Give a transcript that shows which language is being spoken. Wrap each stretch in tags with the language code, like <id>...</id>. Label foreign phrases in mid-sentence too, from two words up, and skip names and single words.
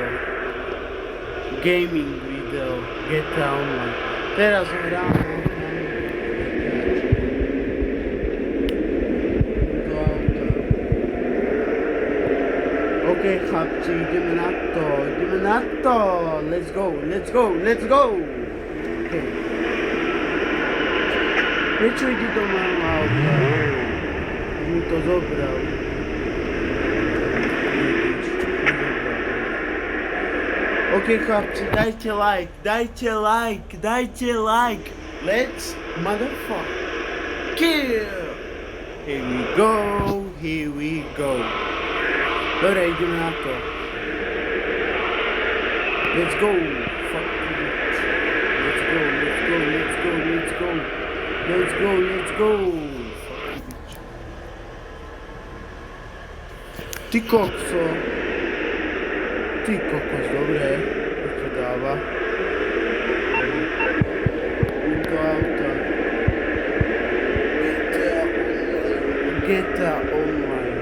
<en>Gaming video GTA Online.</en> <sk>Teraz hrám do auta. Ok chlapci, ideme na to.</sk> <en>Let's go. Okay.</en> <sk>Prečo ide do môjho auta? Mi to zobral. Ok chlapci, dajte like.</sk> <en>Let's motherfucker kill. Here we go.</en> <sk>Dobre, ideme na to.</sk> <en>Let's go. Fuck it. Let's go. Fuck it.</en> <sk>Ty kokos, dobre. To ti dáva. Do auta. GTA Online.</sk>